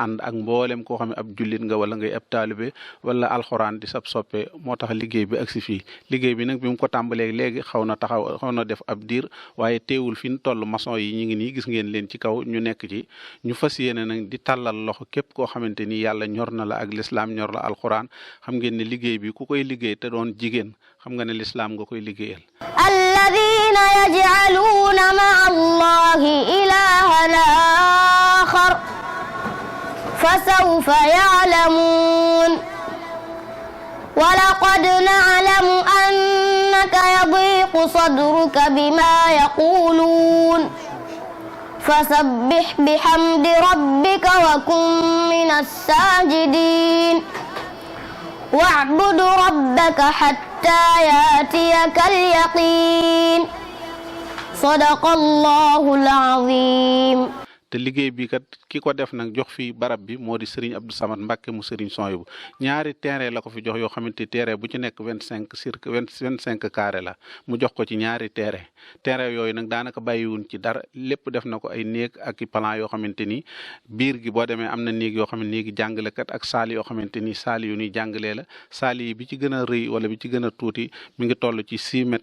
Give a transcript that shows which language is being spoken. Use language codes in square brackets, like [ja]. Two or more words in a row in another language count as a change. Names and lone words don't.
[wo] ànd ak mboolem koo xam ne ab jullit nga wala ngay ab taalibe wala alxuraan di sab soppe moo tax liggéey bi agsi fii liggéey bi nag bi mu ko tàmbalee léegi xaw na def ab diir waaye teewul fi ñu toll maçon yi ñu ngi nii gis ngeen leen ci kaw ñu nekk ci ñu fas yéene nag di tàllal loxo képp koo xamante ni yàlla ñor na la ak lislaam ñor la alquran xam ngeen ne liggéey bi ku koy liggéey te doon jigéen xam nga ne lislaam nga koy liggéeyal. [ar] الذين يجعلون مع الله إلها آخر فسوف يعلمون ولقد نعلم أنك يضيق صدرك بما يقولون فسبح بحمد ربك وكن من الساجدين واعبد ربك حتى يأتيك اليقين صدق الله العظيم. [wo] te liggéey bi kat ki ko def nag jox fi barab bi moo di Serigne Abdou Samad Mbacke mu Serigne Souhaïbou ñaari terrain la ko fi jox yoo xamante terrain bu ci nekk 25 carré la mu jox ko ci ñaari terrain yooyu nag daanaka bàyyiwun ci dara lépp def na ko ay néeg ak i plan yoo xamante ni biir gi boo demee am na néeg yoo xam ne néegi jàngalekat ak saali yoo xamante ni saali yu ñuy jàngalee la saali yi bi ci gën a rëy wala bi ci gën a tuuti mi ngi toll ci 6 mètres